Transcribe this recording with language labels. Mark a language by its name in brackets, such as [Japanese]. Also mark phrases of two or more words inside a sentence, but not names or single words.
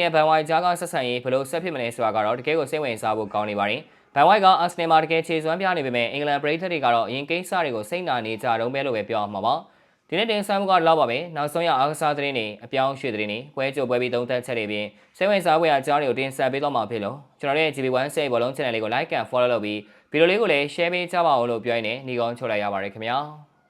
[Burmese] နဲ့ဘန်ဝိုင်းကြားကဆက်ဆံရေးဘယ်လိုဆက်ဖြစ်မလဲဆိုတာကတော့တကယ်ကိုစိတ်ဝင်စားဖို့ကောင်းနေပါတယ်ဘန်ဝိုင်းကအာဆင်နယ်မှာတကယ်ခြေစွမ်းပြနေပေမဲ့အင်္ဂလန်ပရိသတ်တွေကတော့အရင်ကိစ္စတွေကိုစိတ်နာနေကြတော့ပဲလို့ပဲပြောအောင်မှာပါဒီနေ့တင်ဆက်မှုကတော့ပါပဲနောက်ဆုံးရအားကစားသတင်းတွေအပြောင်းရွှေ့သတင်းတွေပွဲကြိုပွဲပြီးသုံးသပ်ချက်တွေပြင်စိတ်ဝင်စားဖွယ်အကြောင်းတွေကိုတင်ဆက်ပေးတော့မှာဖြစ်လို့ကျွန်တော်ရဲ့ GB1 စိတ်ဘောလုံး channel လေးကို [English] like and follow [Burmese] လုပ်ပြီးဗီဒီယိုလေးကိုလည်း share ပေးကြပါဦးလို့ပြောရင်းနဲ့ညီကောင်းချုပ်လိုက်ရပါတယ်ခင်ဗျာ